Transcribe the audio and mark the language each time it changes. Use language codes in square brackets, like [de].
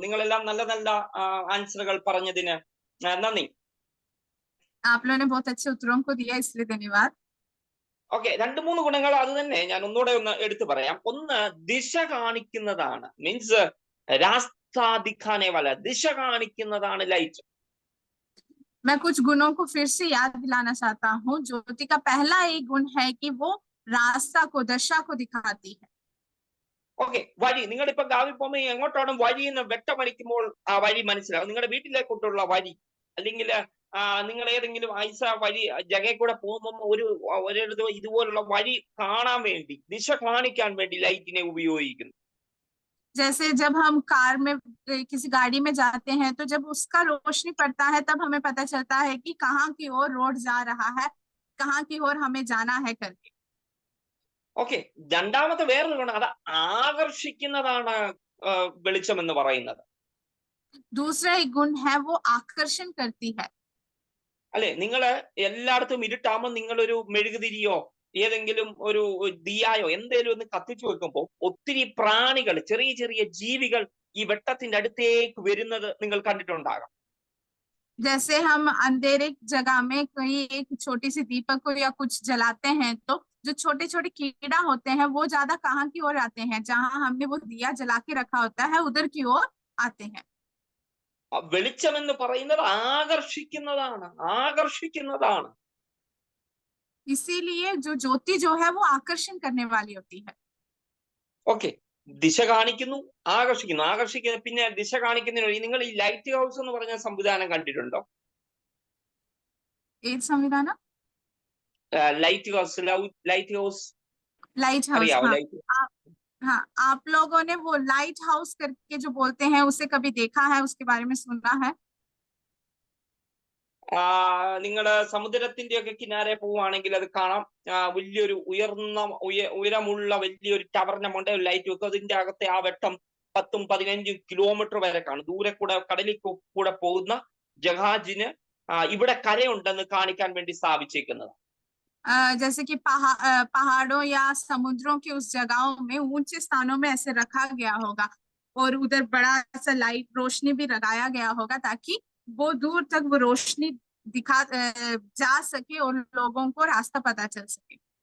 [ml] നിങ്ങളെല്ലാം നല്ല നല്ല ആൻസറുകൾ പറഞ്ഞതിന് നന്ദി. [hi] आप लोगों ने बहुत अच्छे उत्तरों को दिया, इसलिए धन्यवाद। [ml] ഓക്കെ, 2-3 ഗുണങ്ങൾ അത് തന്നെ ഞാൻ ഒന്നുകൂടെ ഒന്ന് എടുത്തു പറയാം. ഒന്ന് ദിശ കാണിക്കുന്നതാണ്, മീൻസ് [hi] രാസ്താ ദിഖാനെ വാല, [ml] ദിശ കാണിക്കുന്നതാണ് ലൈറ്റ്. [hi] मैं कुछ गुणों को फिर से याद दिलाना चाहता हूँ। ज्योति का पहला एक गुण है कि वो रास्ता को, दशा को दिखाती है। [ml] ഓക്കെ, വഴി. നിങ്ങളിപ്പോ ഗാവിൽ പോകുമ്പോൾ എങ്ങോട്ടാണ് വഴി എന്ന് വ്യക്തമടിക്കുമ്പോൾ ആ വഴി മനസ്സിലാവും. നിങ്ങളുടെ വീട്ടിലേക്കോട്ടുള്ള വഴി അല്ലെങ്കിൽ നിങ്ങൾ ഏതെങ്കിലും ഐസ വഴി ജഗയിൽ കൂടെ പോകുമ്പോൾ ഒരിടത്ത് ഇതുപോലുള്ള വഴി കാണാൻ വേണ്ടി, ദിശ കാണിക്കാൻ വേണ്ടി ലൈറ്റിനെ ഉപയോഗിക്കുന്നു. [hi] जैसे जब हम कार में किसी गाड़ी में जाते हैं तो जब उसका रोशनी पड़ता है तब हमें पता चलता है कि कहाँ की ओर रोड जा रहा है, कहाँ की ओर हमें जाना है करके. [ml] ഓക്കെ, രണ്ടാമത്തെ വേറൊരു ഗുണം, അത് ആകർഷിക്കുന്നതാണ് വെളിച്ചം എന്ന് പറയുന്നത്. [hi] दूसरा एक गुण है वो आकर्षण करती है. [ml] അല്ലെ, നിങ്ങള് എല്ലായിടത്തും ഇരുട്ടാകുമ്പോൾ നിങ്ങളൊരു മെഴുകുതിരിയോ ഏതെങ്കിലും ഒരു ദിയായോ എന്തേലും ഒന്ന് കത്തിച്ചു വെക്കുമ്പോൾ ഒത്തിരി പ്രാണികൾ, ചെറിയ ചെറിയ ജീവികൾ ഈ വെട്ടത്തിന്റെ അടുത്തേക്ക് വരുന്നത് നിങ്ങൾ കണ്ടിട്ടുണ്ടാകാം. [hi] जैसे हम अंधेरे जगह में कहीं एक छोटी सी दीपक को या कुछ जलाते हैं तो जो छोटे छोटे कीड़ा होते हैं वो ज्यादा कहाँ की ओर आते हैं, जहाँ हमने वो दिया जला के रखा होता है उधर की ओर आते हैं. [ml] വെളിച്ചം എന്ന് പറയുന്നത് ആകർഷിക്കുന്നതാണ്, ആകർഷിക്കുന്നതാണ്. [hi] इसीलिए जो ज्योति जो है वो आकर्षण करने वाली होती है. [ml] ഓക്കെ, ദിശ കാണിക്കുന്നു, ആകർഷിക്കുന്നു. ആകർഷിക്കുന്ന പിന്നെ ദിശ കാണിക്കുന്നതിന് വഴി നിങ്ങൾ ഈ ലൈറ്റ് ഹൗസ് എന്ന് പറഞ്ഞ സംവിധാനം കണ്ടിട്ടുണ്ടോ? ഏത് സംവിധാനം? Light house, light house [en] Light house. [ml] അറിയാവോ? [hi] हाँ, [en] light [hi] हाँ, आप लोगों ने वो लाइट हाउस करके जो बोलते हैं उसे कभी देखा है, उसके बारे में सुना है? [ml] നിങ്ങള് സമുദ്രത്തിന്റെ ഒക്കെ കിനാരെ പോവുകയാണെങ്കിൽ അത് കാണാം. വലിയൊരു ഉയരമുള്ള വലിയൊരു ടവറിന്റെ മണ്ട ലൈറ്റ് വെക്കും. അതിന്റെ അകത്തെ ആ വെട്ടം 10-15 കിലോമീറ്റർ വരെ കാണും. ദൂരെ കൂടെ കടലിൽ കൂടെ പോകുന്ന ജഹാജിന് ഇവിടെ കരയുണ്ടെന്ന് കാണിക്കാൻ വേണ്ടി സ്ഥാപിച്ചേക്കുന്നത്. [hi] जैसे कि पहाड़ों या समुद्रों के उस जगहों में ऊंचे स्थानों में ऐसे रखा गया होगा और उधर बड़ा सा लाइट रोशनी भी लगाया गया होगा ताकि वो दूर तक वो रोशनी दिखा जा सके और लोगों को रास्ता पता चल सके.